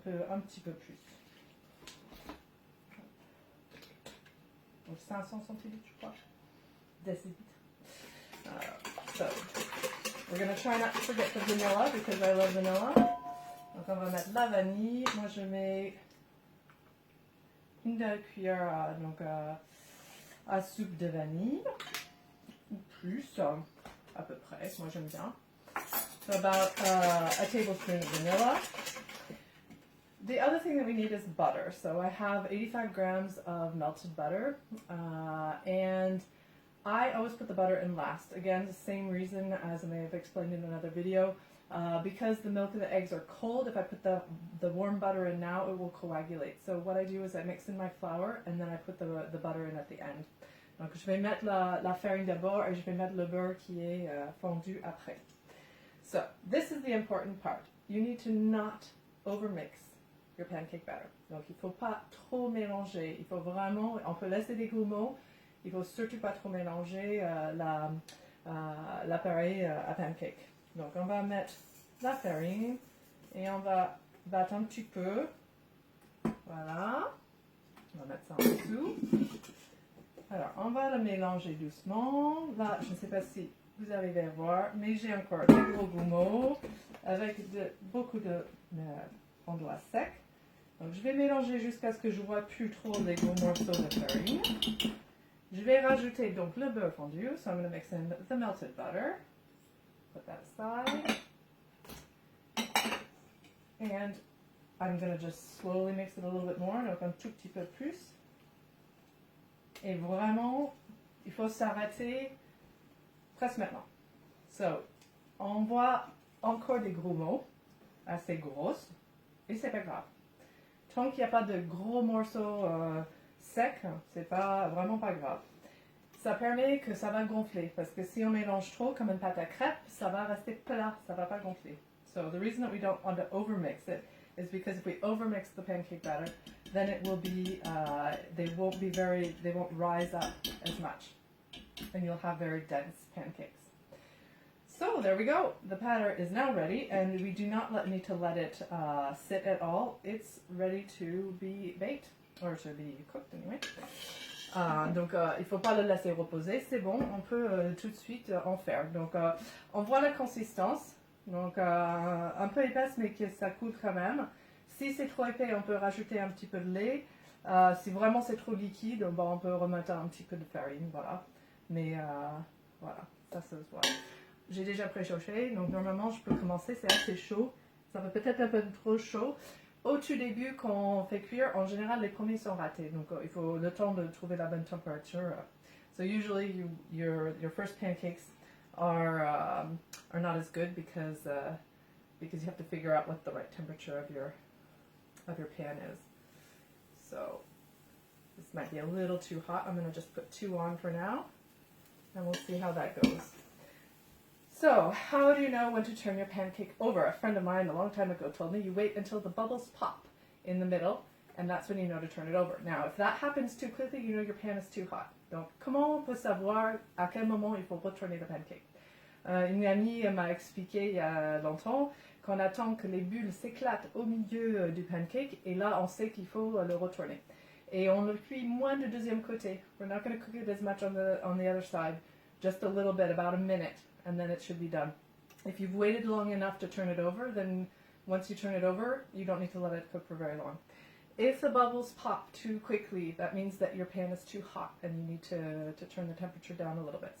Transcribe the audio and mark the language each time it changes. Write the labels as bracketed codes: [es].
[fr] Un petit peu plus. Donc 500 centilitres, je crois. Décilitres. [en] So, we're going to try not to forget the vanilla because I love vanilla. [fr] Donc on va mettre la vanille. Moi je mets une cuillère à soupe de vanille. Ou plus, à peu près. Moi j'aime bien. [en] So about a tablespoon of vanilla. The other thing that we need is butter. So I have 85 grams of melted butter. And I always put the butter in last. Again, the same reason as I may have explained in another video. Because the milk and the eggs are cold, if I put the warm butter in now, it will coagulate. So what I do is I mix in my flour and then I put the butter in at the end. [fr] Donc je vais mettre la farine d'abord et je vais mettre le beurre qui est fondu après. [en] So this is the important part. You need to not overmix your pancake batter. [fr] Donc il ne faut pas trop mélanger. Il faut vraiment, on peut laisser des grumeaux. Il ne faut surtout pas trop mélanger l'appareil à pancake. Donc on va mettre la farine et on va battre un petit peu. Voilà. On va mettre ça en dessous. Alors on va le mélanger doucement. Là, je ne sais pas si vous arrivez à voir, mais j'ai encore des gros grumeaux avec beaucoup de fondant sec. Donc je vais mélanger jusqu'à ce que je vois plus trop les gros morceaux de farine. Je vais rajouter donc le beurre fondu. [en] So I'm going to mix in the melted butter. Put that aside. And I'm going to just slowly mix it a little bit more. [fr] Donc un tout petit peu plus. Et vraiment, il faut s'arrêter presque maintenant. [en] So, [fr] on voit encore des gros mots, assez grosses, et c'est pas grave. Tant qu'il n'y a pas de gros morceaux secs, c'est vraiment pas grave. Ça permet que ça va gonfler, parce que si on mélange trop comme une pâte à crêpes, ça va rester plat, ça va pas gonfler. [en] So the reason that we don't want to overmix it is because if we overmix the pancake batter, then it will be, they won't rise up as much, and you'll have very dense pancakes. So there we go. The batter is now ready, and we do not need to let it sit at all. It's ready to be baked, or to be cooked anyway. [fr] Donc il ne faut pas le laisser reposer, c'est bon, on peut tout de suite en faire. Donc on voit la consistance, donc un peu épaisse mais que ça coule quand même. Si c'est trop épais, on peut rajouter un petit peu de lait. Si vraiment c'est trop liquide, bon, on peut remettre un petit peu de farine, voilà. Mais voilà, ça se voit. J'ai déjà préchauffé, donc normalement je peux commencer, c'est assez chaud. Ça va peut-être un peu trop chaud. Au tout début, quand on fait cuire, en général, les premiers sont ratés. Donc il faut le temps de trouver la bonne température. [en] So usually your first pancakes are not as good because you have to figure out what the right temperature of your pan is. So this might be a little too hot. I'm going to just put 2 on for now, and we'll see how that goes. So, how do you know when to turn your pancake over? A friend of mine a long time ago told me you wait until the bubbles pop in the middle, and that's when you know to turn it over. Now, if that happens too quickly, you know your pan is too hot. [fr] Donc, comment on peut savoir à quel moment il faut retourner le pancake? Une amie m'a expliqué il y a longtemps qu'on attend que les bulles s'éclatent au milieu du pancake, et là, on sait qu'il faut le retourner. Et on le cuit moins du deuxième côté. [en] We're not going to cook it as much on the other side, just a little bit, about a minute. And then it should be done. If you've waited long enough to turn it over, then once you turn it over, you don't need to let it cook for very long. If the bubbles pop too quickly, that means that your pan is too hot and you need to turn the temperature down a little bit.